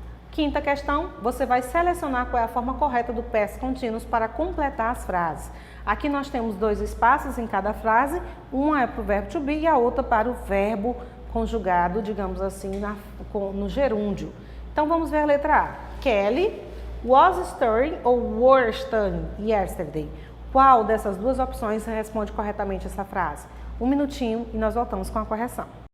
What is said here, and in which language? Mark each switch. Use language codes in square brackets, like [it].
[pt] Quinta questão, você vai selecionar qual é a forma correta do past continuous para completar as frases. Aqui nós temos 2 espaços em cada frase, uma é para o verbo to be e a outra para o verbo conjugado, digamos assim, no gerúndio. Então vamos ver a letra A. [en] Kelly was studying [pt] ou [en] were studying yesterday. [pt] Qual dessas duas opções responde corretamente essa frase? Um minutinho e nós voltamos com a correção.